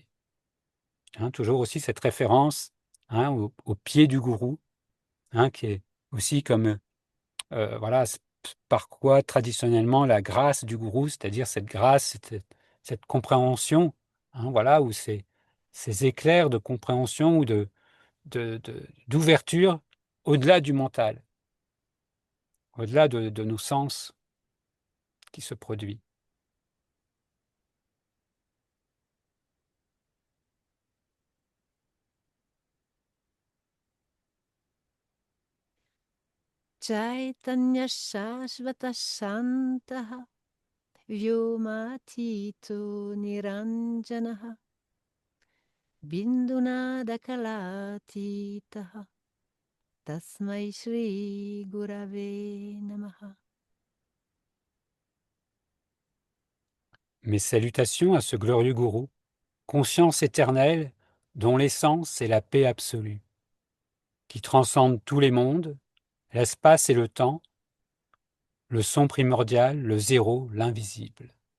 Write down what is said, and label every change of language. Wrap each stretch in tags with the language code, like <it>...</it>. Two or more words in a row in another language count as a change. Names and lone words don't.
<fr>Toujours aussi cette référence au pied du gourou, qui est aussi comme voilà, par quoi traditionnellement la grâce du gourou, c'est-à-dire cette grâce, cette compréhension, voilà, ou ces éclairs de compréhension ou d'ouverture au-delà du mental, au-delà de nos sens qui se produit.</fr> <sa>चैतन्य शाश्वत शान्तः व्योमातीतो निरञ्जनः बिन्दुनादकलातीतः तस्मै श्री गुरवे नमः.</sa> <fr>Mes salutations à ce glorieux gourou, conscience éternelle, dont l'essence est la paix absolue, qui transcende tous les mondes, l'espace et le temps, le son primordial, le zéro, l'invisible.</fr>